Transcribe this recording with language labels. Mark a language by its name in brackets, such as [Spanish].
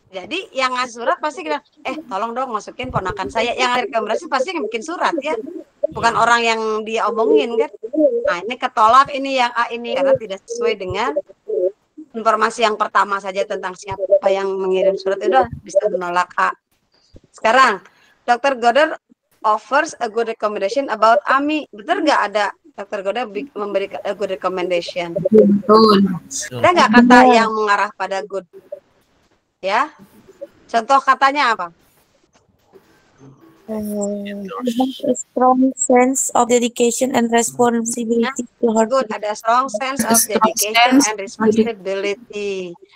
[Indonesian] Jadi yang ngasih surat pasti kita, tolong dong masukin ponakan saya. Yang rekomendasi pasti yang bikin surat ya, bukan orang yang dia omongin kan. Nah ini ketolak ini yang A ini karena tidak sesuai dengan informasi yang pertama saja tentang siapa yang mengirim surat itu bisa menolak A. Sekarang Dr. [English] Goder offers a good recommendation about Ami. [Indonesian] Betul nggak ada Dr. Goder memberikan [English] a good recommendation? [Indonesian] Ada nggak kata yang mengarah pada good? Ya, contoh katanya apa? [English] A strong sense of dedication and responsibility to her. Good, [Indonesian] ada [English] strong sense of dedication and responsibility.